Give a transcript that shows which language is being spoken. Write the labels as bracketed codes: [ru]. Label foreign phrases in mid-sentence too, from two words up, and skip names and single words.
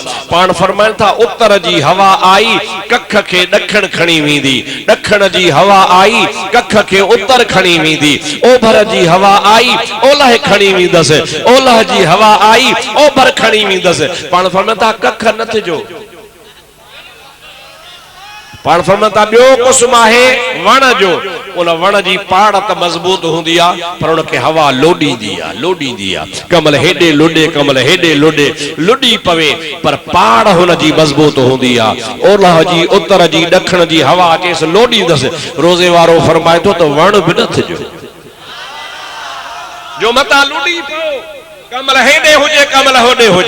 [sd] पाण फरमाइनि था उत्तर जी हवा आई कख खे ॾखण खणी वेंदी, ॾखण जी हवा आई कख खे उत्तर खणी वेंदी, ओभर जी हवा आई ओलह खणी वेंदसि, ओलह जी हवा आई ओभर खणी वेंदसि। पाण फरमाइनि था कख न थिजो। पाण फरमाइनि था ॿियो क़िस्म आहे वण जो। उन वण जी पाड़ त मज़बूत हूंदी आ, पर उनखे हवा लोॾींदी आ, लोॾींदी आ। कमल हेॾे लोॾे, कमल हेॾे लोॾे, लुॾी पवे, पर पाड़ हुन जी मज़बूत हूंदी आ। ओलह जी, उत्तर जी, ॾखण जी हवा अचेसि लोॾींदसि। रोज़े वारो फरमाए थो त वण बि न थिजो। जो मता लुड़ी पियो कमल हेॾे हुजे कमल होॾे हुजे।